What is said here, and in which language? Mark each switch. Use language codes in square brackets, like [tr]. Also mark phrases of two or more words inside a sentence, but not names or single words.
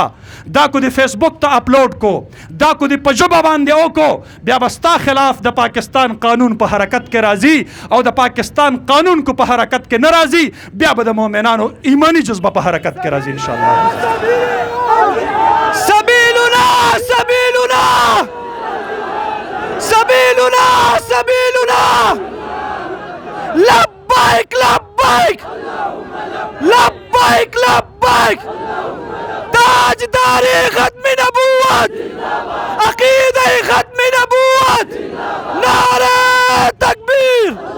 [ps] دا کو د فیسبوک ته اپلوډ کو، دا کو د په ژبه باندې وکړو، بیا به ستا خلاف د پاکستان قانون په حرکت کې راځي او د پاکستان قانون کو په حرکت کې نه راځي بیا به د مؤمنانو ایمانی جذبه په حرکت کې راځي انشاءالله. [ar] سبیلنا سبیلنا سبیلنا سبیلنا لبیک لبیک لبیک لبیک [ur] تاجداری ختم نبوت، عقیدہ ختم نبوت، نعرہ تکبیر.